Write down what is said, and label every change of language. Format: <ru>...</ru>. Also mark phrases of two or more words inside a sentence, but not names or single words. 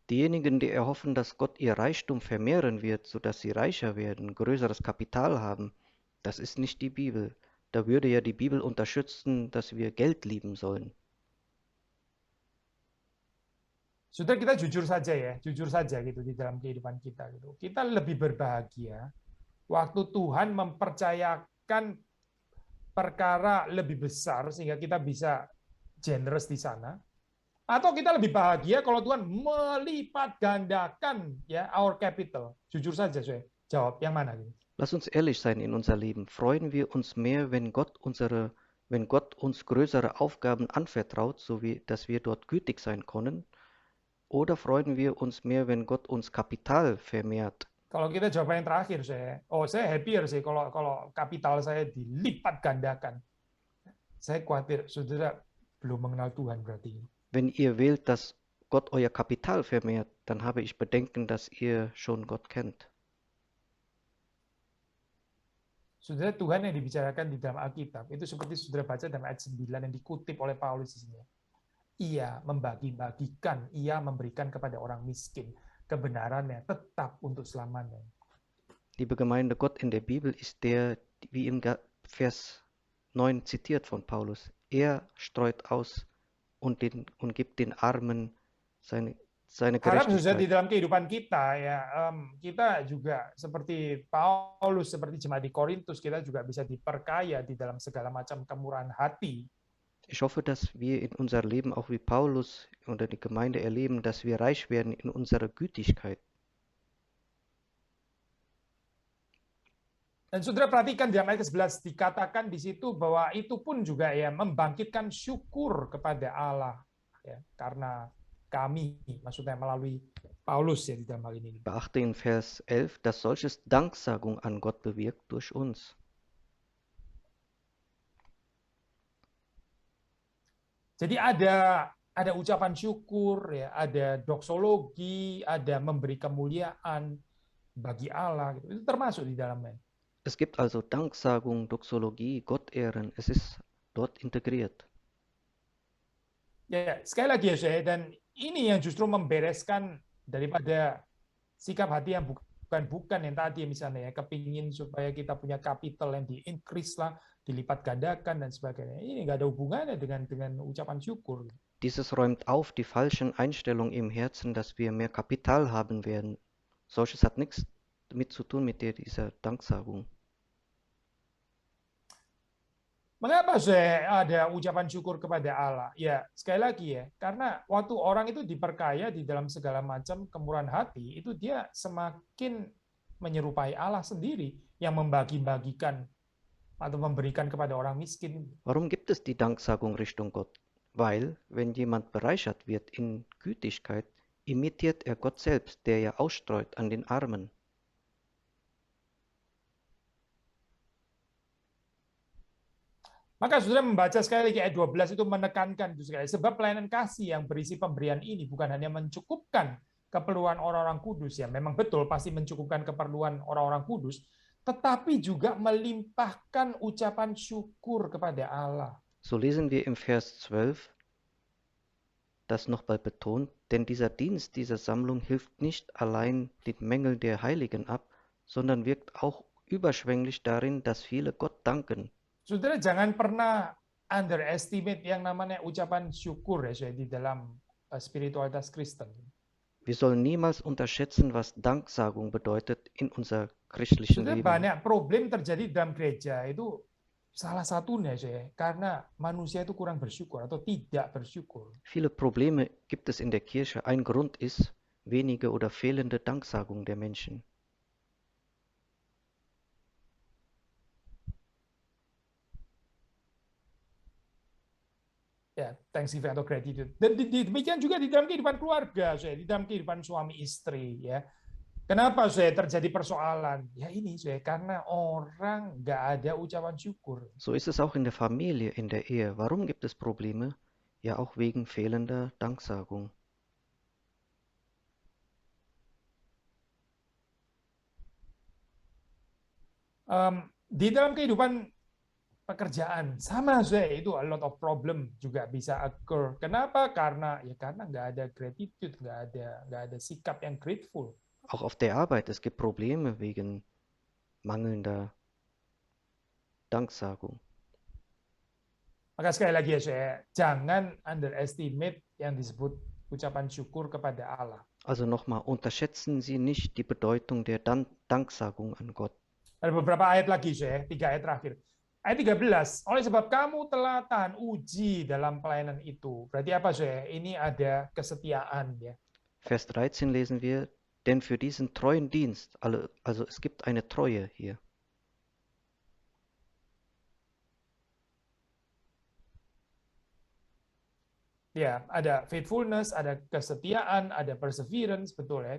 <de>Diejenigen, die erhoffen, dass Gott ihr Reichtum vermehren wird, sodass sie reicher werden, größeres Kapital haben, das ist nicht die Bibel. Da würde ja die Bibel unterstützen, dass wir Geld lieben sollen.</de> <id>Sudah, kita jujur saja gitu di dalam kehidupan kita gitu. Kita lebih berbahagia waktu Tuhan mempercayakan perkara lebih besar sehingga kita bisa generous di sana. Atau kita lebih bahagia kalau Tuhan melipat gandakan ya</id> <en>our capital.</en> <id>Jujur saja, saya jawab yang mana gitu.</id> <de>Lass uns ehrlich sein in unser Leben. Freuen wir uns mehr, wenn Gott uns größere Aufgaben anvertraut, so wie dass wir dort gütig sein können? Oder freuen wir uns mehr, wenn Gott uns Kapital vermehrt?</de> <id>Kalau kita jawab yang terakhir, saya happier sih kalau kapital saya dilipat gandakan. Saya khawatir saudara belum mengenal Tuhan berarti.</id> <de>Wenn ihr wählt, dass Gott euer Kapital vermehrt, dann habe ich Bedenken, dass ihr schon Gott kennt.</de> <id>Saudara, Tuhan yang dibicarakan di dalam Alkitab itu seperti saudara baca dalam ayat 9 yang dikutip oleh Paulus di sini. Ia membagi-bagikan, ia memberikan kepada orang miskin kebenarannya tetap untuk selamanya.</id> <de>Liebe Gemeinde, Gott in der Bibel ist der, wie im Vers 9 zitiert von Paulus. Er streut aus und gibt den Armen seine</de> <id>Harap saudara di</id> <de>Gerechtigkeit.</de> <id>dalam kehidupan kita ya, kita juga seperti Paulus, seperti jemaat di Korintus, kita juga bisa diperkaya di dalam segala macam kemurahan hati.</id> <de>Ich hoffe, dass wir in unser Leben auch wie Paulus oder die Gemeinde erleben, dass wir reich werden in unserer Gütigkeit.</de> <id>Dan saudara perhatikan di ayat ke-11 dikatakan di situ bahwa itu pun juga ya membangkitkan syukur kepada Allah ya, karena kami, maksudnya melalui Paulus ya di dalam hal ini. Beachte in Vers 11, dass solches Danksagung an Gott bewirkt durch uns. Jadi ada ucapan syukur ya, ada doksologi, ada memberi kemuliaan bagi Allah gitu. Itu termasuk di dalamnya.</id> <de>Es gibt also Danksagung, Doxologie, Gottehren, es ist dort integriert.</de> <id>Ya, sekali lagi ya saya, dan ini yang justru membereskan daripada sikap hati yang bukan yang tadi misalnya ya, kepingin supaya kita punya capital yang di-increase lah, dilipat gandakan dan sebagainya. Ini nggak ada hubungannya dengan ucapan syukur.</id> <de>Dieses räumt auf die falschen Einstellungen im Herzen, dass wir mehr Kapital haben werden. Solches hat nichts damit zu tun mit dieser Danksagung.</de> <id>Mengapa saya ada ucapan syukur kepada Allah? Ya, sekali lagi ya, karena waktu orang itu diperkaya di dalam segala macam kemurahan hati, itu dia semakin menyerupai Allah sendiri yang membagi-bagikan atau memberikan kepada orang miskin.</id> <de>Warum gibt es die Danksagung Richtung Gott? Weil, wenn jemand bereichert wird in Gütigkeit, imitiert er Gott selbst, der ja ausstreut an den Armen.</de> <id>Maka saudara membaca sekali lagi ayat 12 itu menekankan itu sekali. Sebab pelayanan kasih yang berisi pemberian ini bukan hanya mencukupkan keperluan orang-orang kudus, ya memang betul pasti mencukupkan keperluan orang-orang kudus, tetapi juga melimpahkan ucapan syukur kepada Allah.</id> <de>So lesen wir im Vers 12 das nochmal betont, denn dieser Dienst dieser Sammlung hilft nicht allein den Mängel der Heiligen ab, sondern wirkt auch überschwänglich darin, dass viele Gott danken.</de> <id>Saudara jangan pernah underestimate yang namanya ucapan syukur ya di dalam spiritualitas Kristen.</id> <de>Wir sollen niemals unterschätzen, was Danksagung bedeutet in unser christlichen</de> <id>Saudara,</id> <de>Leben.</de> <id>banyak problem terjadi dalam gereja itu salah satunya karena manusia itu kurang bersyukur atau tidak bersyukur.</id> <de>Viele Probleme gibt es in der Kirche. Ein Grund ist wenige oder fehlende Danksagung der Menschen.</de> <id>Ya, thanksgiving atau gratitude. Dan demikian juga di dalam kehidupan keluarga, di dalam kehidupan suami istri, ya. Kenapa terjadi persoalan? Ya ini karena orang nggak ada ucapan syukur.</id> <de>So ist es auch in der Familie, in der Ehe. Warum gibt es Probleme? Ja, auch wegen fehlender Danksagung.</de> <id>Di dalam kehidupan pekerjaan sama itu</id> <en>a lot of problem</en> <id>juga bisa occur. Kenapa? Karena nggak ada gratitude, nggak ada sikap yang grateful.</id> <de>Auch auf der Arbeit, es gibt Probleme wegen mangelnder Danksagung.</de> <id>Maka sekali lagi jangan underestimate yang disebut ucapan syukur kepada Allah.</id> <de>Also nochmal, unterschätzen Sie nicht die Bedeutung der Danksagung an Gott.</de> <id>Ada beberapa ayat lagi 3 ayat terakhir. Ayat 13, oleh sebab kamu telah tahan uji dalam pelayanan itu. Berarti apa Ini ada kesetiaan ya.</id> <de>Vers 13 lesen wir, denn für diesen treuen Dienst, also es gibt eine Treue hier.</de> <id>Ya, ada faithfulness, ada kesetiaan, ada perseverance, betul ya.</id>